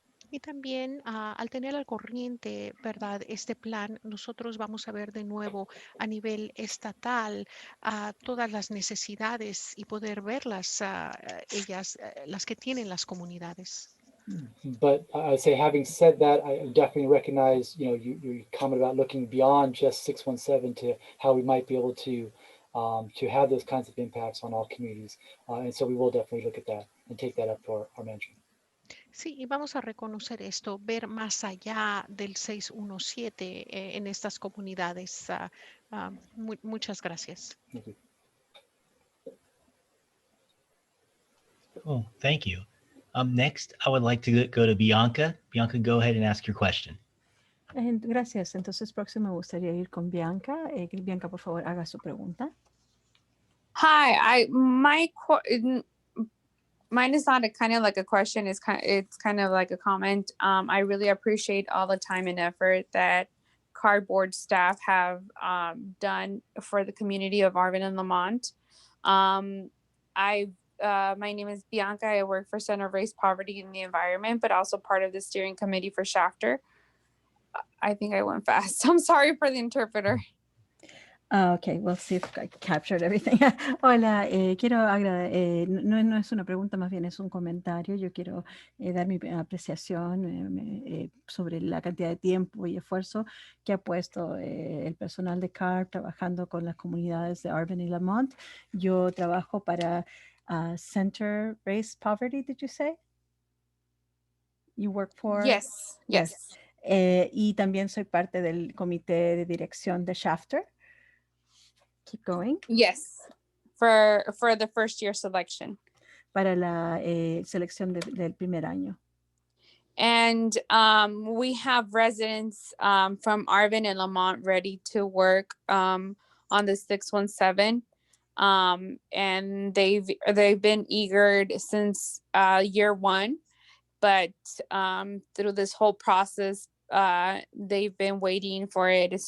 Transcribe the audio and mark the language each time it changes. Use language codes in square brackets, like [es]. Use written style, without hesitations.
[es] Y también al tener al corriente, ¿verdad? Este plan, nosotros vamos a ver de nuevo a nivel estatal todas las necesidades y poder verlas ellas, las que tienen las comunidades. [en] But I would say, having said that, I definitely recognize, your comment about looking beyond just 617 to how we might be able to have those kinds of impacts on all communities. And so we will definitely look at that and take that up to our management. [es] Sí, y vamos a reconocer esto, ver más allá del 617 en estas comunidades. Muchas gracias. [en] Thank you. Cool, thank you. Next, I would like to go to Bianca. Bianca, go ahead and ask your question. [es] Gracias. Entonces, próximo me gustaría ir con Bianca. Bianca, por favor, haga su pregunta. [en] Hi, mine is not a kind of like a question. It's kind of like a comment. I really appreciate all the time and effort that cardboard staff have done for the community of Arvind and Lamont. I've my name is Bianca. I work for Center of Race, Poverty, and the Environment, but also part of the steering committee for Shafter. I think I went fast. I'm sorry for the interpreter. Okay, we'll see if I captured everything. [es] Hola, quiero agradecer, no es una pregunta, más bien es un comentario. Yo quiero dar mi apreciación sobre la cantidad de tiempo y esfuerzo que ha puesto el personal de CARP trabajando con las comunidades de Arvind y Lamont. Yo trabajo para Center Race Poverty, [en] did you say? You work for? Yes, yes. [es] Y también soy parte del comité de dirección de Shafter. [en] Keep going. Yes, for the first year selection. [es] Para la selección del primer año. [en] And we have residents from Arvind and Lamont ready to work on the 617. And they've been eager since year one, but through this whole process, they've been waiting for it.